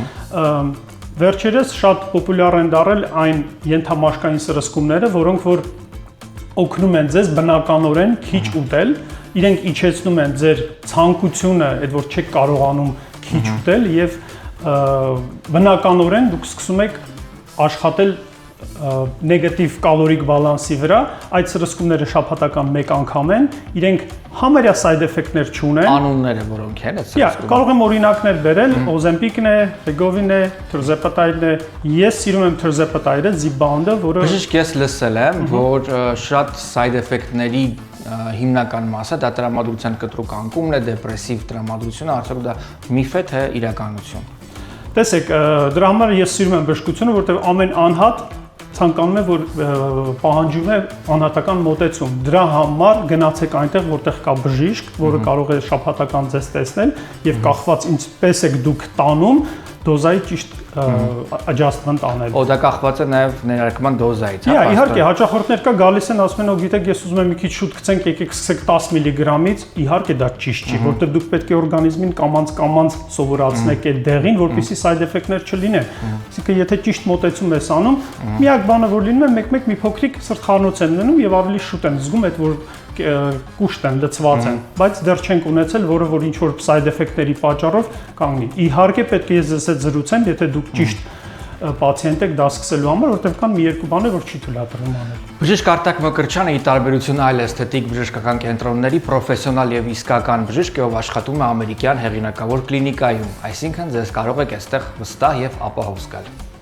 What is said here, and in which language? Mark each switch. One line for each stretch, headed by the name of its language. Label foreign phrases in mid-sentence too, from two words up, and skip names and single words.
Armenian: Վերջերս շատ պոպուլյար են դառել այն ենթամաշկային սրսկումները, որոնք որ օգնում են ձեզ բնականորեն քիչ ուտել, իրենք իջեցնում են ձեր ցանկությունը, այդ որ չեք կարողանում քիչ ուտել եւ բնականորեն դուք սկսում եք աշխատել նեգատիվ կալորիկ բալանսի վրա, այդ սրսկումները շաբաթական մեկ անգամ են, իրենք համարյա
English: side effect-
Armenian: ներ չունեն։ Անունները որոնք են այդ սրսկումները։ Կարող եմ օրինակներ բերել, Ozempic-ն է, Wegovy-ն է, Tirzepatide-ն է։ Ես սիրում եմ Tirzepatide-ը, Zepbound-ը, որը Բժիշկ ես լսել եմ, որ շատ
English: side effect-
Armenian: ների հիմնական մասը դա տրամադրության կտրուկ անկումն է, դեպրեսիվ տրամադրությունը, արդյոք դա միֆ է թե իրականություն։ Տեսեք, դրա համար ես սիրում եմ բժշկությունը, որտեղ ամեն անհատ ցանկանում է, որ պահանջում է անհատական մոտեցում։ Դրա համար գնացեք այնտեղ, որտեղ կա բժիշկ, որը կարող է շաբաթական ձեզ տեսնել եւ կախված ինչպես եք դուք տանում, դոզայի ճիշտ adjustment անել։ Դա կախված է նաև ներարկման դոզայից, հա։ Իհարկե, հաճախորդներ կա գալիս են, ասում են, գիտեք, ես ուզում եմ մի քիչ շուտ գցենք, եկեք սկսեք 10 միլիգրամից, իհարկե դա ճիշտ չի, որտեղ դուք պետք է օրգանիզմին կամած սովորացնեք այդ դեղին, որպեսզի
English: side effect-
Armenian: ներ չլինեն։ Այսինքն, եթե ճիշտ մոտեցում ես անում, միակ բանը որ լինում է, մեկ-մեկ մի փոքրիկ սրտխառնոց են լինում եւ ավելի շուտ են զգում այդ որ կուշտ են, լցված են, բայց դեռ չենք ունեցել, որը որ ինչ որ side effect-ների պատճառով կանգնի։ Իհարկե պետք է ես ձեզ հետ զրուցեմ, եթե դուք ճիշտ պացիենտ եք դա սկսելու համար, որտեղ կան մի երկու բաներ, որ չի թույլատրվում անել։ Բժիշկ Արտակ Մկրտչյանը ի տարբերություն այլ էսթետիկ բժշկական կենտրոնների պրոֆեսիոնալ եւ իսկական բժիշկ է, ով աշխատում է ամերիկյան հեղինակավոր կլինիկայում, այսինքն ձեզ կարող եք այստեղ վստահ եւ ապահով զգալ։